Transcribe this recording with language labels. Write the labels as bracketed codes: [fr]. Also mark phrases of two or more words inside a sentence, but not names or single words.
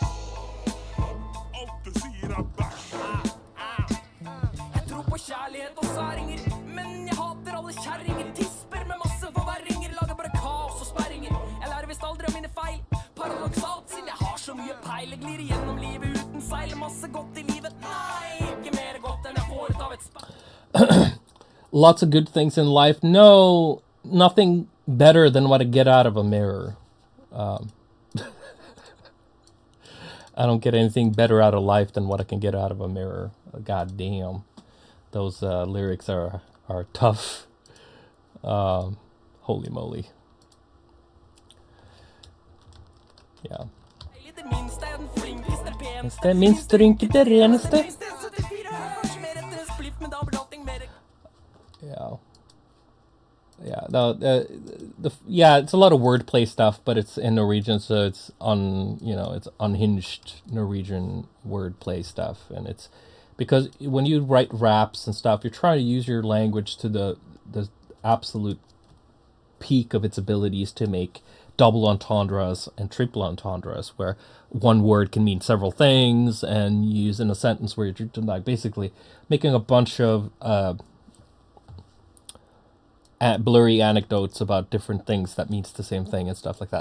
[no] Jeg tror på kjærlighet og særinger, men jeg hater alle kjerringer. Tisper med masse forverringer, lager bare kaos og sperringer. Jeg lærer visst aldri av mine feil, paradoksalt siden jeg har så mye peil. Jeg glir igjennom livet uten seil, masse godt i livet. Nei, ikke mer godt enn jeg får ut av et speil. [en] Lots of good things in life. No, nothing better than what I get out of a mirror. I don't get anything better out of life than what I can get out of a mirror. God damn. Those lyrics are tough. Holy moly. Yeah. [no] Det minste rynket det reneste. [en] Yeah. Yeah, it's a lot of wordplay stuff, but it's in Norwegian, so it's it's unhinged Norwegian wordplay stuff, and it's because when you write raps and stuff, you're trying to use your language to the absolute peak of its abilities to make double entendres and triple entendres, where one word can mean several things, and you use in a sentence where you're like basically making a bunch of blurry anecdotes about different things that means the same thing and stuff like that.